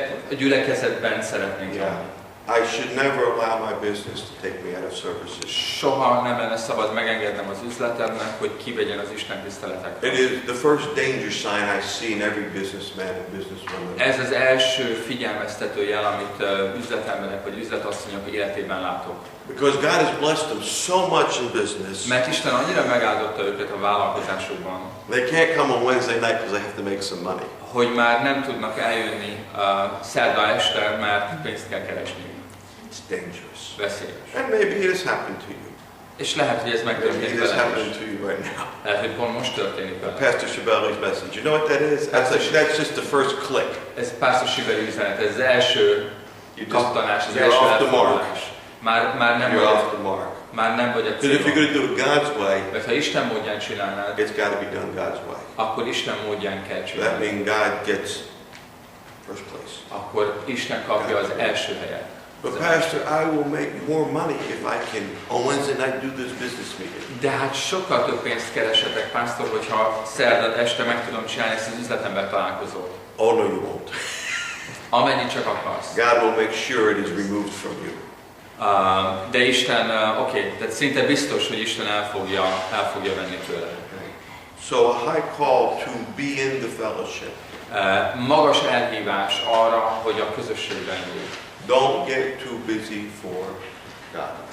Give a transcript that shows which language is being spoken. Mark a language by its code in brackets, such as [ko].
[hu] A gyülekezetben szeretnénk lenni. [en] I should never allow my business to take me out of services. [hu] Soha nem lenne szabad megengednem az üzletemnek, hogy kivegyen az Isten tiszteletekről. [en] It is the first danger sign I see in every businessman and businesswoman. [hu] Ez az első figyelmeztető jel, amit üzletemberek vagy üzletasszonyok életében látok. [en] Because God has blessed them so much in business. [hu] Mert Isten annyira megáldotta őket a vállalkozásukban, [en] They can't come on Wednesday night because they have to make some money. [hu] hogy már nem tudnak eljönni szerda este, mert pénzt kell keresni. [en] It's dangerous. [hu] Veszélyes. [en] And maybe it has happened to you. [hu] És lehet, hogy ez [en] Maybe [hu] megtörténik [en] it has [hu] velem [en] happened [hu] is. [en] to you right now. [hu] Lehet, hogy pont most történik velem. [en] Pastor Shabeli's message. You know what that is? That's just the first click. [hu] Ez Pásztor Sibeli üzenet, ez az első kattanás, az [en] you're [hu] első [en] off the mark. [hu] elfoglalás. Már [en] You're off the mark. [hu] nem vagy a [en] Because if you're célon. going to do it God's way, [hu] Mert ha Isten módján csinálnád, [en] it's got to be done God's way. [hu] akkor Isten módján kell [en] That [hu] csinálni. [en] means God gets first place. [hu] Akkor Isten kapja az első helyet. [en] But Pastor, I will make more money if I can on Wednesday night do this business meeting. [hu] De hát sokkal több pénzt keresetek, pásztor, hogyha szerdán este meg tudom csinálni ezt az üzletember találkozót. [en] Oh no, you won't. [hu] Amennyit csak akarsz. [en] God will make sure it is removed from you. [hu] De Isten, tehát szinte biztos, hogy Isten el fogja venni tőled. [en] So a high call to be in the fellowship. [hu] Magas elhívás arra, hogy a közösségben légy. [en] Don't get too busy for God.